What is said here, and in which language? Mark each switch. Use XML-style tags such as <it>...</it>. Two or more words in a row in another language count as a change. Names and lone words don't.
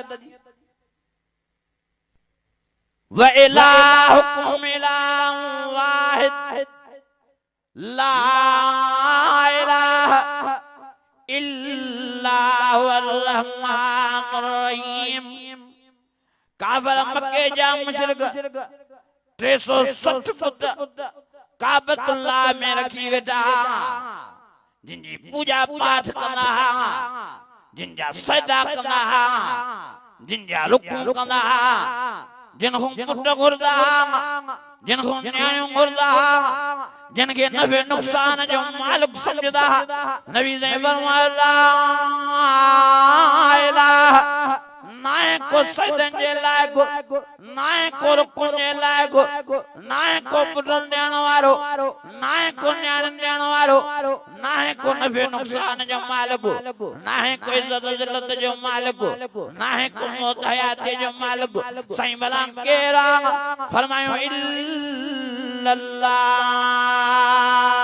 <ar>وإلهكم إله واحد لا إله إلا هو الرحمن الرحيم.</ar> <sd>काफिर मक्के जा मुशरिक 360 पुत काबतुल्लाह में रखी वेठा, जिनकी पूजा पाठ कंदा हा, जिनजा सजदा कंदा हा, जिनजा रुकू कंदा हा, जिनको पुट घुरदा हा, जिनको न्याणियूं घुरदा हा, जिनके नफे नुकसान जो मालिक समझदा हा। नबी से फरमाया</sd> <ar>لا إله,</ar> <sd>नाए को सजदन जे लायक, नाए को रुकू जे लायक, नाए को पुटन ॾियण वारो, नाए को न्याण ॾियण वारो, नाहे को नफे नुकसान जो मालिक, नाहे को इज्जत जिल्लत जो मालिक, नाहे को मौत हयात जो मालिक। साईं भला केरा फरमायो इल्लल्लाह</sd>